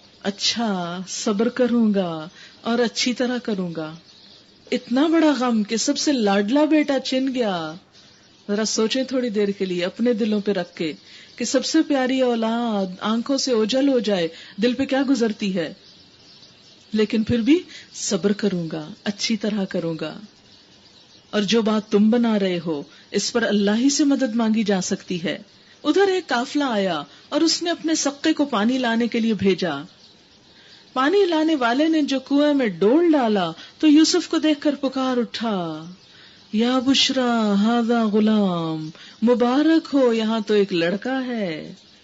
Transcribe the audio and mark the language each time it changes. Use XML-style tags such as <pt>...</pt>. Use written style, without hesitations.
<ur>اچھا صبر کروں گا اور اچھی طرح کروں گا. اتنا بڑا غم کہ سب سے لاڈلا بیٹا چھن گیا. ذرا سوچیں تھوڑی دیر کے لیے اپنے دلوں پہ رکھ کے کہ سب سے پیاری اولاد آنکھوں سے اوجھل ہو جائے، دل پہ کیا گزرتی ہے. لیکن پھر بھی صبر کروں گا، اچھی طرح کروں گا. اور جو بات تم بنا رہے ہو اس پر اللہ ہی سے مدد مانگی جا سکتی ہے. ادھر ایک قافلہ آیا اور اس نے اپنے سقے کو پانی لانے کے لیے بھیجا. پانی لانے والے نے جو کنویں میں ڈول ڈالا تو یوسف کو دیکھ کر پکار اٹھا،</ur> <ar>یا بشرا ھذا غلام،</ar> <ur>مبارک ہو یہاں تو ایک لڑکا ہے.</ur>